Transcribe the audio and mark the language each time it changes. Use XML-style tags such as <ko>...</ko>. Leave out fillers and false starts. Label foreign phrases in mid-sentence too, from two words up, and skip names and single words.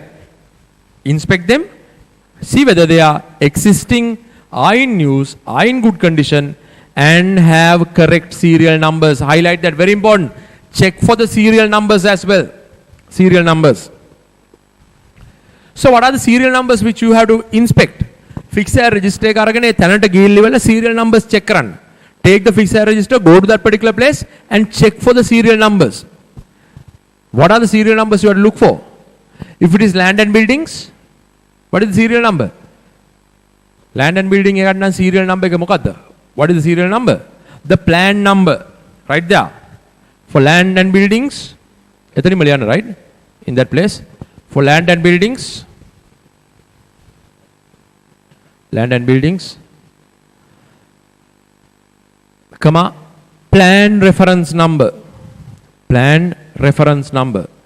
<en>Inspect them, see whether they are existing, are in use, are in good condition, and have correct serial numbers. Highlight that, very important. Check for the serial numbers as well. Serial numbers. So what are the serial numbers which you have to inspect? Fixed wire register</en> <si>එක අරගෙන තැනට ගිහිල්ලා ඉවල</si> <en>serial numbers check</en> <si>කරන්න.</si> <en>Take the fixed wire register, go to that particular place and check for the serial numbers. What are the serial numbers you have to look for? If it is land and buildings, what is the serial number? Land and building</en> <si>එකට නම්</si> <en>serial number</en> <si>එක මොකද්ද?</si> <en>What is the serial number? The plan number, right there. For land and buildings,</en> <si>එතනින්ම ලියන්න,</si> <en>right? In that place. For land and buildings, comma, plan reference number. Plan reference number.</en>